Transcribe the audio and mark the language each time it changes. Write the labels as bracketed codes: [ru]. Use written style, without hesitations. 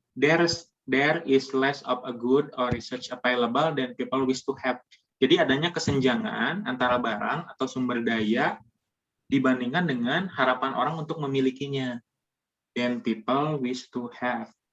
[en] There is less of a good or research available than people wish to have. [id] Jadi adanya kesenjangan antara barang atau sumber daya dibandingkan dengan harapan orang untuk memilikinya. [en] Than people wish to have.